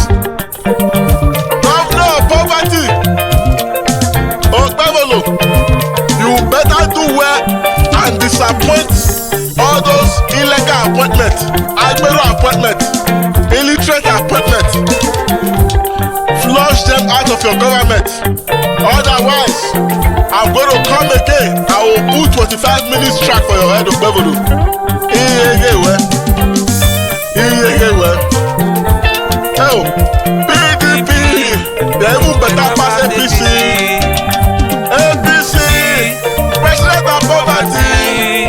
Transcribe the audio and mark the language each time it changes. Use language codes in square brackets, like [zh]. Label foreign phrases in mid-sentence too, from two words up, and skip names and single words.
[en] Governor of poverty, Ogbabolo, you better do well and disappoint all those illegal appointments, Agbero appointments, illiterate appointments. Flush them out of your government. Otherwise, I'm going to come again. I will put 25 minutes track for your head, Ogbabolo. Oh, PDP, they even better pass APC. APC, president of poverty.